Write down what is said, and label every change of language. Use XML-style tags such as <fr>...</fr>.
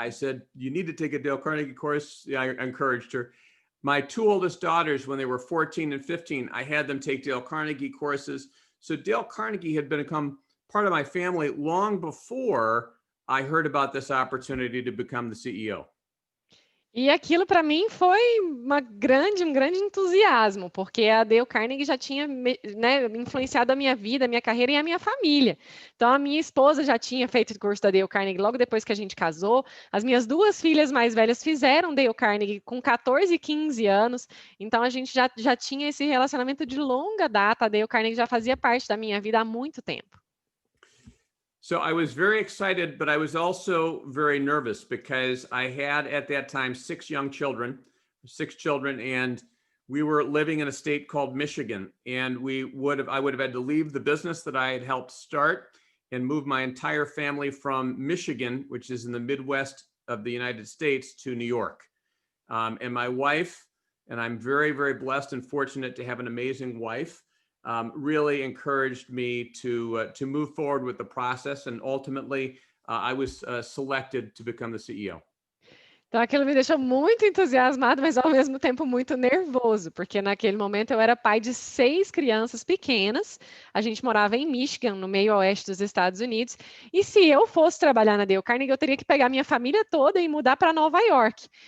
<en>I said, you need to take a Dale Carnegie course. Yeah, I encouraged her. My two oldest daughters, when they were 14 and 15, I had them take Dale Carnegie courses. So Dale Carnegie had become part of my family long before I heard about this opportunity to become the CEO.</en> <pt>E aquilo para mim foi um grande entusiasmo, porque a Dale Carnegie já tinha, né, influenciado a minha vida, a minha carreira e a minha família. Então, a minha esposa já tinha feito o curso da Dale Carnegie logo depois que a gente casou. As minhas duas filhas mais velhas fizeram Dale Carnegie com 14 e 15 anos. Então, a gente já tinha esse relacionamento de longa data. A Dale Carnegie já fazia parte da minha vida há muito tempo.</pt> <en>So I was very excited, but I was also very nervous because I had at that time six children, and we were living in a state called Michigan. And I would have had to leave the business that I had helped start and move my entire family from Michigan, which is in the Midwest of the United States, to New York. And my wife, and I'm very, very blessed and fortunate to have an amazing wife, really encouraged me to move forward with the process, and ultimately I was selected to become the CEO.</en> <pt>Então, aquilo me deixou muito entusiasmado, mas ao mesmo tempo muito nervoso, porque naquele momento eu era pai de 6 crianças pequenas, a gente morava em Michigan, no meio oeste dos Estados Unidos, e se eu fosse trabalhar na Dale Carnegie, eu teria que pegar minha família toda e mudar para Nova York.</pt>